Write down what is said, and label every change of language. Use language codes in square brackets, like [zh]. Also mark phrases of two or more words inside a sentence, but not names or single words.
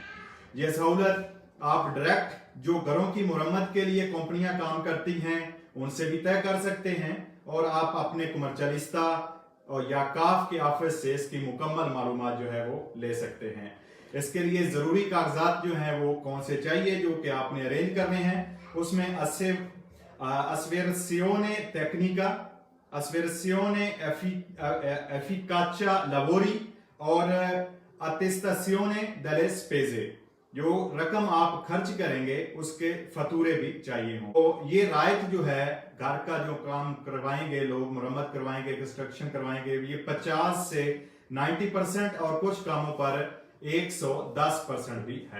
[ur] یہ سہولت آپ ڈائریکٹ جو گھروں کی مرمت کے لیے کمپنیاں کام کرتی ہیں ان سے بھی طے کر سکتے ہیں اور آپ اپنے کمرشیلستا اور یا کاف کے آفس سے اس کی مکمل معلومات جو ہے وہ لے سکتے ہیں. اس کے لیے ضروری کاغذات جو ہیں وہ کون سے چاہییں جو کہ آپ نے ارینج کرنے ہیں. [it] उसमें asversione tecnica, asversione efficacia lavori और attestazione delle spese, [ur] جو رقم آپ خرچ کریں گے اس کے فتورے بھی چاہیے ہوں. تو یہ رعایت جو ہے گھر کا جو کام کروائیں گے لوگ، مرمت کروائیں گے، کنسٹرکشن کروائیں گے، یہ 50 سے 90% اور کچھ کاموں پر 110% بھی ہے.